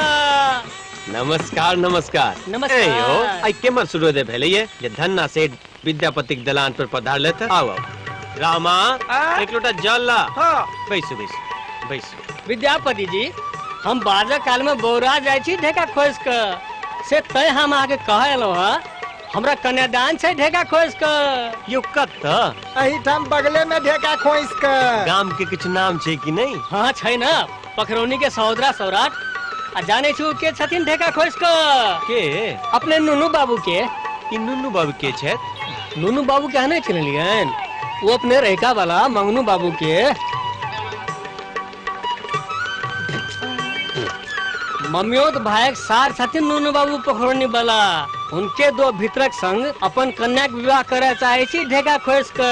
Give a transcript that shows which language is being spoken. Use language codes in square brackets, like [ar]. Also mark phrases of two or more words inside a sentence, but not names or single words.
[mai] नमस्कार नमस्कार। नमस्कार। ए यो आई केमर सूर्योदय भेले ये धन्ना सेठ विद्यापति के दलान पर पधार लेते आओ रामा एक लोटा जल ला। हां बैसो बैसो बैसो। विद्यापति जी हम बाजा काल में बौरा जाय छी ढेका खोस का से तय हम आगे कहलो ह हमरा कन्यादान छै ढेका खोस का यो कत अही ठाम बगले में ढेका खोइस के गाम के कुछ नाम छै कि नहीं? हाँ छै ना पखरौनी के सौदरा सौराट आ जाने छु के छथिन ढेका खोस का के अपने नुनू बाबू के। ई नुनू बाबू के छथि? नुनू बाबू के नहीं चिन्हलियन वो अपने रैका वाला मंगनू बाबू के मम्मियोत भाई सार छथिन नुनू बाबू पोखरनी वाला उनके दो भितरक संग अपन कन्या के विवाह करे चाहे छी ढेका खोस के।